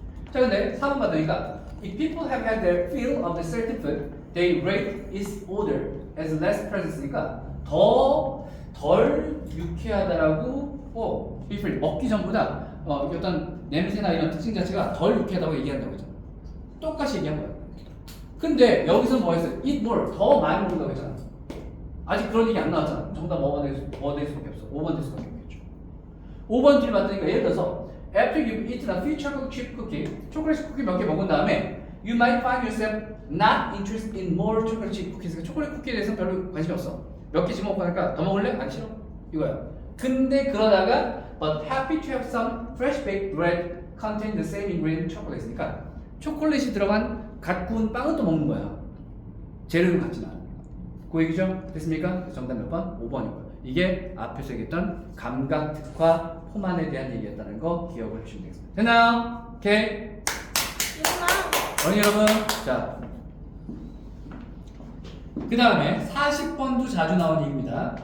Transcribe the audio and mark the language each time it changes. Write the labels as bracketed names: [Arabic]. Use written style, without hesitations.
[Korean] 자 근데 4번 받으니까 [English] if people have had their fill of the certain food, they rate its odor as less present [Korean] 니까 덜 유쾌하다라고 before 먹기 전보다 어떤 냄새나 이런 특징 자체가 덜 유쾌하다고 얘기한다고 했잖아. 똑같이 얘기한 거야. 근데 여기서 뭐 했어? [English] eat more [Korean] 더 많이 먹는다고 했잖아. 아직 그런 얘기 안 나왔잖아. 정답 뭐가 될 수밖에 없어. 5번 될 수밖에 없겠죠. 5번 뒤를 봤더니까 예를 들어서 [English] after you've eaten a few chocolate chip cookie, [Korean] 초콜릿 쿠키 몇 개 먹은 다음에 [English] you might find yourself not interested in more chocolate chip cookies. [Korean] 초콜릿 쿠키에 대해서 별로 관심이 없어. 몇 개씩 먹고 하니까 더 먹을래? 아니 싫어. 이거야. 근데 그러다가 [English] but happy to have some fresh baked bread contain the same ingredient chocolate니까 [Korean] 초콜릿이 들어간 갓 구운 빵은 또 먹는 거야. 재료는 같진 않아. 그 얘기죠? 됐습니까? 정답 몇 번? 5번이고요. 이게 앞에서 얘기했던 감각 특화 포만에 대한 얘기였다는 거 기억을 해주시면 되겠습니다. 됐나요? 오케이. 어린이 여러분, 자, 그 다음에 40번도 자주 나온 얘기입니다.